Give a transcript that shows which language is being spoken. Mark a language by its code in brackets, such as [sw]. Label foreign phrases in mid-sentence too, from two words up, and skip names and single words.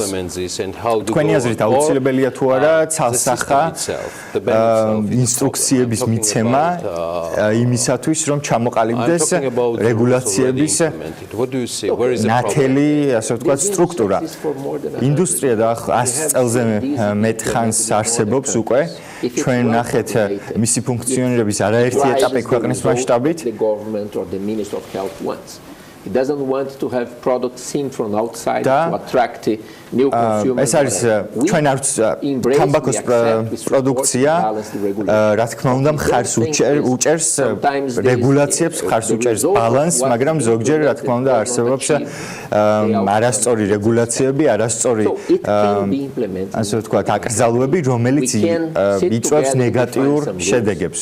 [ka] თქვენი აზრით აუცილებელია თუ არა ცალსახა ინსტრუქციების მიცემა იმისათვის, რომ ჩამოყალიბდეს რეგულაციების ნათელი, ასე ვთქვათ, სტრუქტურა. ინდუსტრია და 100 წელზე მეტ ხანს არსებობს უკვე. ჩვენ ნახეთ მისი ფუნქციონირების არაერთი ეტაპი ქვეყნის მასშტაბით. [en] He doesn't want to have products seen from outside to attract new consumers. [ka] ეს არის ჩვენ არც თამბაქოს პროდუქცია, რა თქმა უნდა, მხარს უჭერს რეგულაციებს, მხარს უჭერს ბალანსს, მაგრამ ზოგჯერ რა თქმა უნდა არსებობს არასწორი რეგულაციები, არასწორი ასე ვთქვათ, აკრძალვები, რომელიც იწვევს ნეგატიურ შედეგებს.